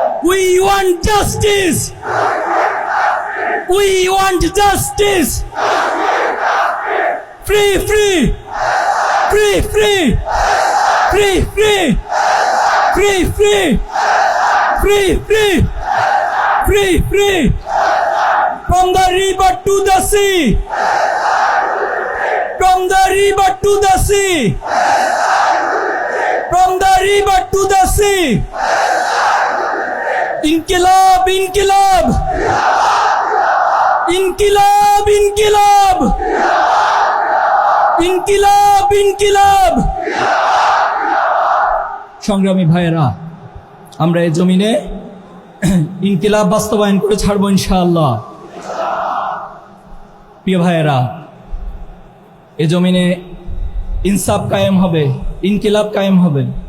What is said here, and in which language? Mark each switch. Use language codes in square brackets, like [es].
[en] We want justice, we want justice, free free, free free, free free, free free, free free, free free, from the river to the sea, from the river to the sea, from the river to the sea. Inqilab, inqilab, inqilab, inqilab, inqilab, inqilab. [bn] সংগ্রামী ভাইয়েরা, আমরা এই জমিনে ইনকিলাব বাস্তবায়ন করে ছাড়বো ইনশাআল্লাহ। প্রিয় ভাইয়েরা, এ জমিনে ইনসাফ কায়েম হবে, ইনকিলাব কায়েম হবে।